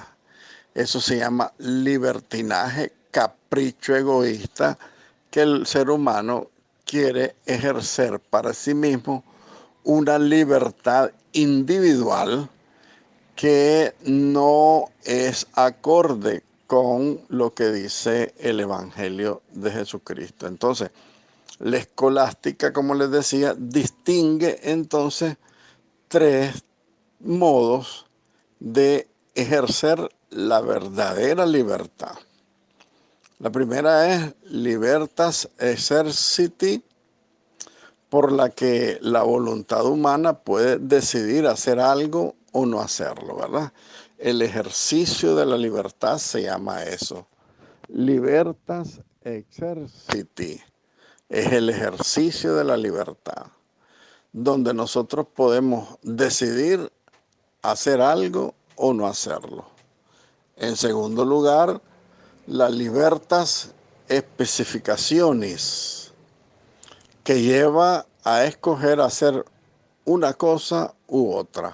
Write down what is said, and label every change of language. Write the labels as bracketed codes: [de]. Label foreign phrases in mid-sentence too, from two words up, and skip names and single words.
[es] Eso se llama libertinaje, capricho egoísta que el ser humano quiere ejercer para sí mismo una libertad individual que no es acorde con lo que dice el Evangelio de Jesucristo. Entonces, la escolástica, como les decía, distingue entonces tres modos de ejercer la verdadera libertad. La primera es [la] libertas exerciti, [es] por la que la voluntad humana puede decidir hacer algo o no hacerlo, ¿verdad? El ejercicio de la libertad se llama eso. [la] Libertas exerciti [es] es el ejercicio de la libertad, donde nosotros podemos decidir hacer algo o no hacerlo. En segundo lugar, las [la] libertas especificaciones, [es] que lleva a escoger hacer una cosa u otra.